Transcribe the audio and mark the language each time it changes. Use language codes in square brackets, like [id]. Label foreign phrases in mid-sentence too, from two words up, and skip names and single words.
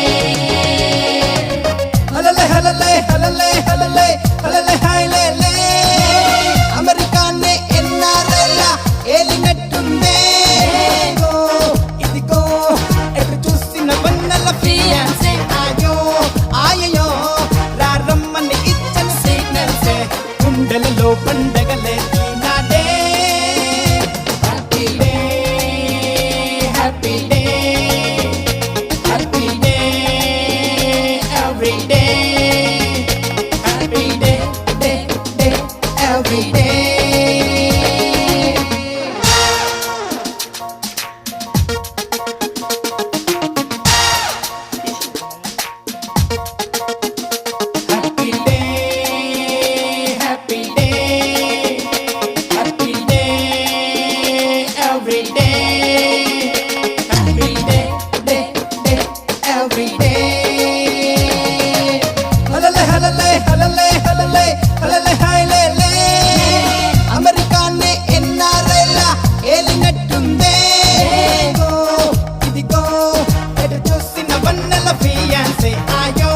[te] హలలే హలలే హలలే హలలే హలలే హైలే అమెరికానే ఎన్నారైలా ఏలినట్టుందే ఇదిగో ఎటు చూసిన వన్నెల ఫియాన్సే ఆయో ఆయయో రారమ్మని ఇచ్చను సిగ్నల్సే గుండెలలో పండగలే ఈనాడే [en] happy day happy day happy day every day happy day day day every day Happy day, happy day, happy day, every day, happy day, day, day, every day. Halale, halale, halale, halale, halale, hailele. [te] అమెరికానే ఎన్నారైలా ఏలినట్టుందే ఇదిగో ఎటు చూసిన వన్నెల ఫియాన్సే ఆయో